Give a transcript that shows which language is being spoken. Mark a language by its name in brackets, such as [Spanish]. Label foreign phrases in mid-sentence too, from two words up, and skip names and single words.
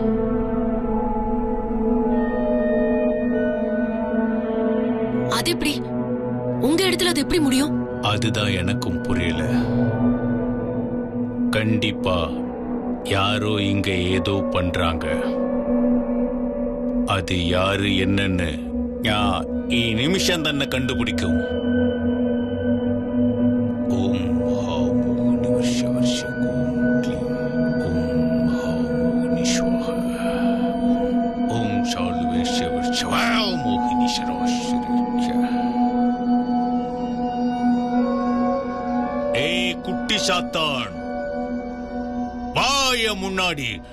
[Tamil] அது எப்படி உங்க இடத்துல அது எப்படி முடியும்? அதுதான் எனக்கும் புரியல. கண்டிப்பா யாரோ இங்க ஏதோ பண்றாங்க. அது யாரு என்னன்னு [Malayalam] ഈ നിമിഷം തന്നെ കണ്ടുപിടിക്കും. [Tamil] ഓം ஏய் குட்டி சாத்தான், வாய முன்னாடி.